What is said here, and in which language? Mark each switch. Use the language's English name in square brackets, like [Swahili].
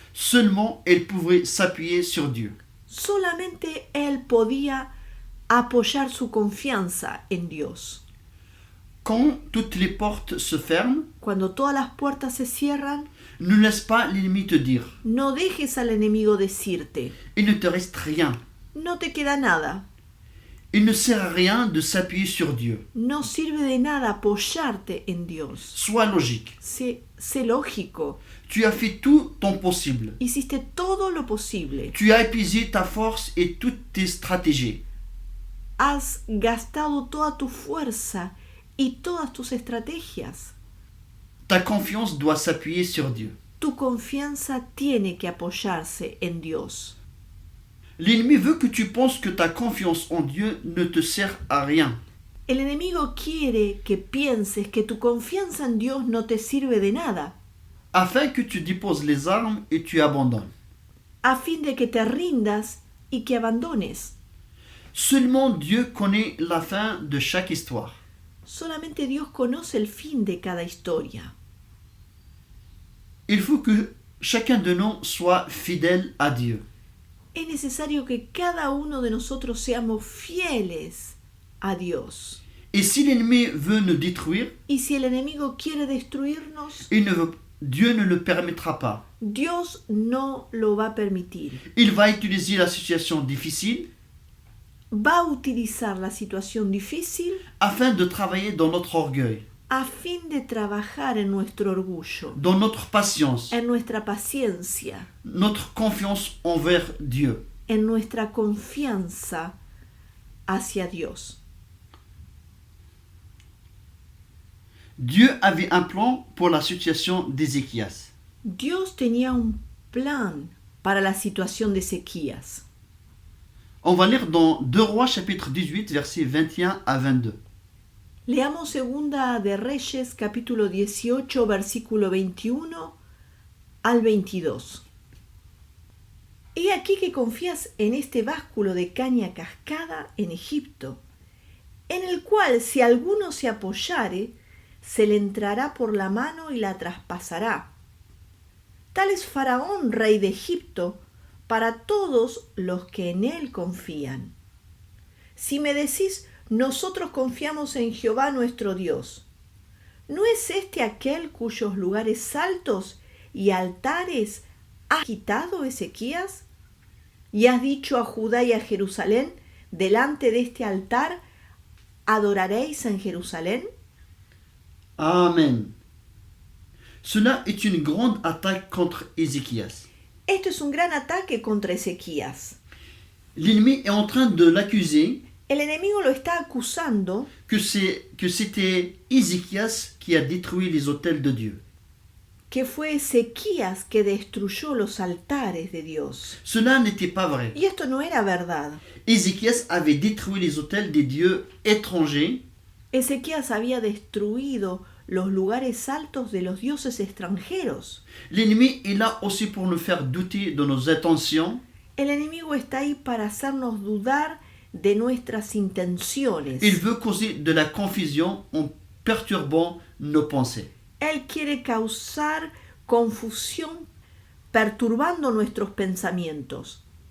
[French] Seulement, il pouvait s'appuyer sur Dieu. [Spanish] Solamente él podía apoyar su confianza en Dios. [French] Quand toutes les portes se ferment, [Spanish] Cuando todas las puertas se cierran, [French] ne laisse pas l'ennemi te dire [Spanish] no dejes al enemigo decirte, [French] « Il ne te reste rien ». [Spanish] no te queda nada. [French] Il ne sert à rien de s'appuyer sur Dieu. [Spanish] No sirve de nada apoyarte en Dios. [French] Sois logique. [Spanish] Sé lógico. [French] Tu as fait tout ton possible. [Spanish] Hiciste todo lo posible. [French] Tu as épuisé ta force et toutes tes stratégies. [Spanish] Has gastado toda tu fuerza y todas tus estrategias. [French] Ta confiance doit s'appuyer sur Dieu. [Spanish] Tu confianza tiene que apoyarse en Dios. [French] L'ennemi veut que tu penses que ta confiance en Dieu ne te sert à rien. [Spanish] El enemigo quiere que pienses que tu confianza en Dios no te sirve de nada, [French] afin que tu déposes les armes et tu abandonnes. [Spanish] a fin de que te rindas y que abandones. [French] Seulement Dieu connaît la fin de chaque histoire. [Spanish] Solamente Dios conoce el fin de cada historia. [French] Il faut que chacun de nous soit fidèle à Dieu. [Spanish] Es necesario que cada uno de nosotros seamos fieles a Dios. [French] Et si l'ennemi veut nous détruire, [Spanish] Y si el enemigo quiere destruirnos, [French] Dieu ne le permettra pas. [Spanish] Dios no lo va a permitir. [French] Il va utiliser la situation difficile [Spanish] Va a utilizar la situación difícil [French] afin de travailler dans notre orgueil. [Spanish] a fin de trabajar en nuestro orgullo, [French] dans notre patience, [Spanish] en nuestra paciencia, [French] notre confiance envers Dieu. [Spanish] en nuestra confianza hacia Dios. [French] Dieu avait un plan pour la situation d'Ézéchias. [Spanish] Dios tenía un plan para la situación de Ezequías. [French] On va lire dans 2 Rois chapitre 18 versets 21 à 22. [Spanish] Leamos Segunda de Reyes, capítulo 18, versículo 21 al 22. He aquí que confías en este básculo de caña cascada en Egipto, en el cual si alguno se apoyare, se le entrará por la mano y la traspasará. Tal es Faraón, rey de Egipto, para todos los que en él confían. Si me decís, nosotros confiamos en Jehová nuestro Dios, ¿no es este aquel cuyos lugares altos y altares ha quitado Ezequías? Y has dicho a Judá y a Jerusalén, delante de este altar, ¿adoraréis en Jerusalén? Amen. [French] Cela est une grande attaque contre Ézéchias. [Spanish] Esto es un gran ataque contra Ezequías. [French] L'ennemi est en train de l'accuser [Spanish] El enemigo lo está acusando [French] que c'était Ézéchias qui a détruit les autels de Dieu. [Spanish] que fue Ezequías que destruyó los altares de Dios. [French] Cela n'était pas vrai. [Spanish] Y esto no era verdad. [French] Ézéchias avait détruit les autels des dieux étrangers [Spanish] Ezequías había destruido los lugares altos de los dioses extranjeros. [French] L'ennemi est là aussi pour nous faire douter de nos intentions. [Spanish] El enemigo está ahí para hacernos dudar de nuestras intenciones. [French] Il veut causer de la confusion en perturbant nos pensées. [Spanish] Él quiere causar confusión perturbando nuestros pensamientos.